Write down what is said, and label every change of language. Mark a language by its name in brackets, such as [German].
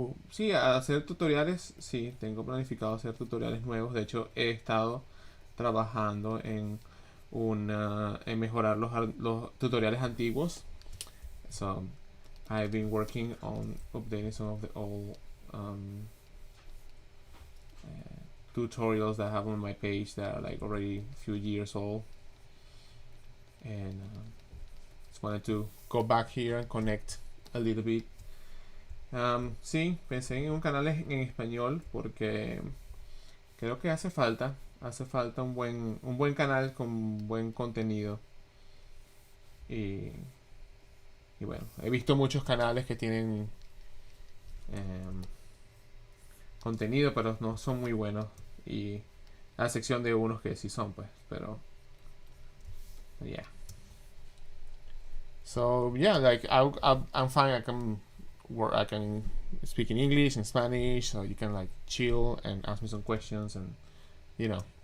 [Spanish] Sí, hacer tutoriales, sí, tengo planificado hacer tutoriales nuevos. De hecho, he estado trabajando en en mejorar los tutoriales antiguos. [English] So, I've been working on updating some of the old tutorials that I have on my page that are like already a few years old. And just wanted to go back here and connect a little bit. [Spanish] Sí, pensé en un canal en español porque creo que hace falta un buen canal con buen contenido. Y bueno, he visto muchos canales que tienen contenido, pero no son muy buenos. Y a excepción de unos que sí son, pues, pero yeah. [English] So yeah, like I'm fine. I can speaking English and Spanish, so you can like chill and ask me some questions, and you know.